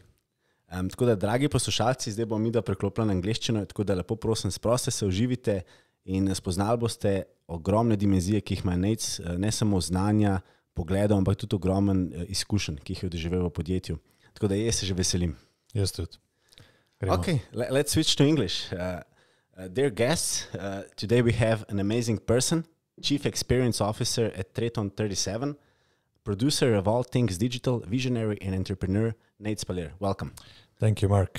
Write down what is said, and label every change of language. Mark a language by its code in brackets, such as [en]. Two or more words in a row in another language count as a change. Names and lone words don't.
[sl] Tako da, dragi poslušalci, zdaj bomo mi preklopili na angleščino, tako da lepo prosim, sproste se, uživite in spoznali boste ogromne dimenzije, ki jih ima Nejc, ne samo znanja, pogledov, ampak tudi ogromen izkušenj, ki jih je doživel v podjetju. Tako da jaz se že veselim. Jaz tudi. [en] Okay, let's switch to English. Dear guests, today we have an amazing person, Chief Experience Officer at Triton 37, producer of all things digital, visionary and entrepreneur, Nejc Palir. Welcome. Thank you, Mark.